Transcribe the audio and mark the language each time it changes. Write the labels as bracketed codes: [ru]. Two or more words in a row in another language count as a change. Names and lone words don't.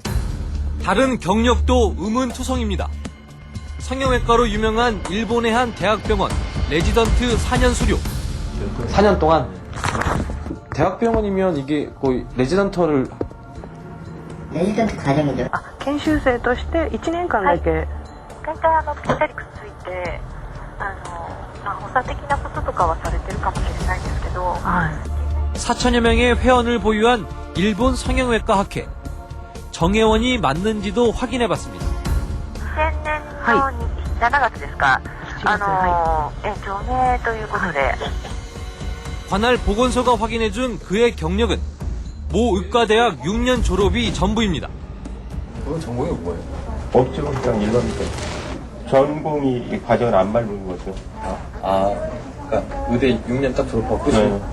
[ko] 다른 경력도 의문투성입니다. 성형외과로 유명한 일본의 한 대학병원 레지던트 4년 수료. 4년 동안 대학병원이면 이게 거의 레지던트를 레지던트 과정이죠. [ja] 研修生として1年間だけ、大体ぴったりくっついて補佐的なこととかはされてるかもしれないんですけど、 [ko] 4천여 명의 회원을 보유한 일본 성형외과 학회. 정회원이 맞는지도 확인해봤습니다. [ja] 2000 年の7月ですか、除名ということで [ko] 관할 보건소가 확인해준 그의 경력은 모 의과대학 6년 졸업이 전부입니다. 그 전공이 뭐예요? 없죠. 그냥 일반적. 전공이 이 과정을 안 밟는 거죠. 그러니까 의대 6년 딱 졸업하고 끝이에요.